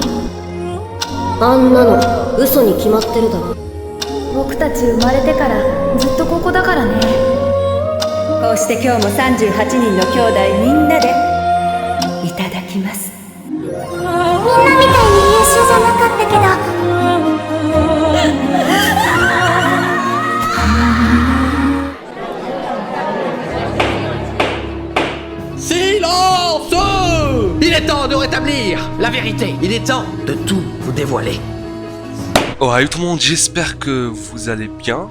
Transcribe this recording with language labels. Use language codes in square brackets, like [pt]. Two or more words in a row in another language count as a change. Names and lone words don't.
[ja] あんなの嘘に決まってるだろ。僕たち生まれてからずっとここだからね。こうして今日も38人の兄弟みんなでいただきます。みんなみたいに優秀じゃなかったけど。 [fr] Silence! Il est temps de rétablir la vérité. Il est temps de tout vous dévoiler. Oh, allez tout le monde, j'espère que vous allez bien.